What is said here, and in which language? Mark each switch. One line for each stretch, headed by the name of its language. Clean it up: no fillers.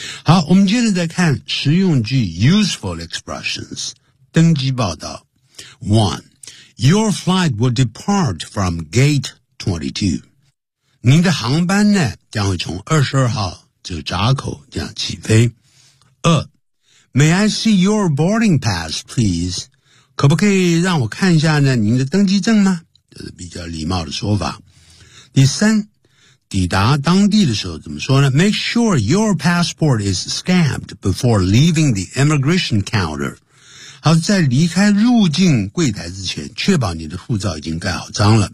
Chinese: 好，我们接着再看实用句 ，
English: useful expressions，
Chinese: 登机报道。
English: One, your flight will depart from gate 22.
Chinese: 您的航班呢将会从22号这个闸口这样起飞。
English: 二 ,May I see your boarding pass, please?
Chinese: 可不可以让我看一下呢您的登机证吗？这是比较礼貌的说法。第三，抵达当地的时候怎么说呢 ?
English: Make sure your passport is scanned before leaving the immigration counter.
Chinese: 好，在离开入境柜台之前，确保你的护照已经盖好章了。